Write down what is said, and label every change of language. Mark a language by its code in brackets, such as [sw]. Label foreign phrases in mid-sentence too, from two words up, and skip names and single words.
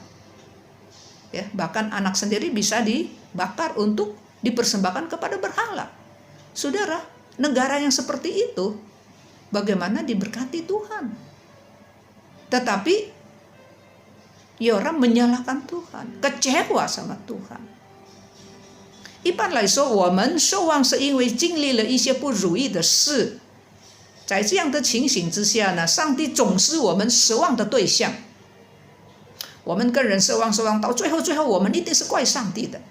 [id] Ya, bahkan anak sendiri bisa dibakar untuk dipersembahkan kepada berhala. Saudara, negara yang seperti itu bagaimana diberkati Tuhan? Tetapi Yoram menyalahkan Tuhan, kecewa sama Tuhan. [zh] 一般来说，我们守望是因为经历了一些不如意的事，在这样的情形之下呢，上帝总是我们失望的对象。我们跟人失望到最后我们一定是怪上帝的。